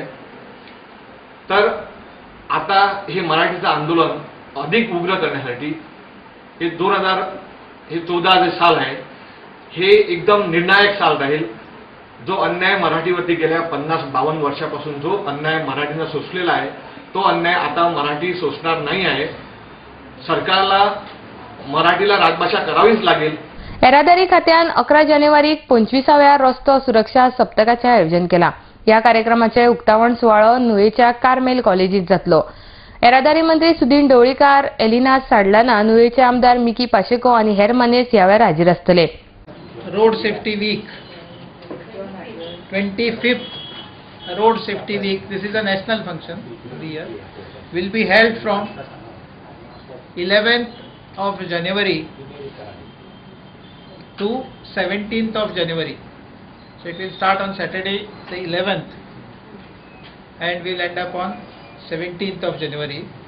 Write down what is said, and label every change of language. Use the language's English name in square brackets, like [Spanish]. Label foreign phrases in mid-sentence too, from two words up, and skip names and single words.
[Marathi] तर आता हे मराठीचं आंदोलन अधिक उग्र करण्यासाठी हे 2014 जे साल आहे हे एकदम निर्णायक साल राहील. जो अन्याय मराठीवरती गेल्या 50-52 वर्षापासून जो अन्याय मराठीनं सोसलेला आहे तो अन्याय आता मराठी सोसणार नाही आहे. सरकारला मराठीला राजभाषा करावीच लागेल. [Konkani] येरादारी खात्यान 11 जानेवारीक 25व्या रस्तो सुरक्षा सप्तकाचे आयोजन केला. या कार्यक्रमाचे उक्तावण सुवाळो नुयेच्या कार्मेल कॉलेजीत जातलो. येरादारी मंत्री सुदीन ढवळीकार, एलिना साडलाना, नुयेचे आमदार मिकी पाशेको आणि हेर मानेस ह्या वेळार हाजीर आसतले. [English] road safety week 25th road safety week, this is a national function of the year, will be held from 11th of January to 17th of January. So it will start on Saturday the 11th and will end up on 17th of January.